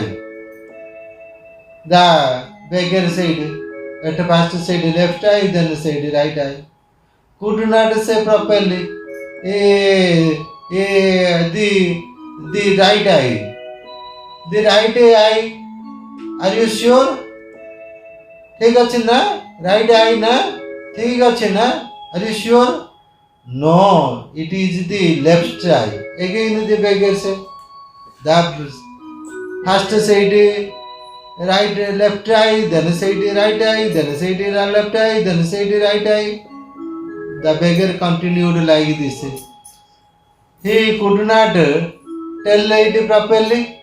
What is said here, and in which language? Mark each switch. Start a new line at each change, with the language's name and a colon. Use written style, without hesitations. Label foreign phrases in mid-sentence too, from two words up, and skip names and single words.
English: The beggar said. At first said left eye, then said right eye. Could not say properly. The right eye. The right eye. Are you sure?
Odia: ठीक ଅଛି ନା?
English: Right eye
Odia: ନା? ठीक ଅଛି ନା?
English: Are you sure? No, it is the left eye. Again the beggar said. The first said left eye, then said right eye, then said left eye, then said right eye. The beggar continued like this. He could not tell it properly.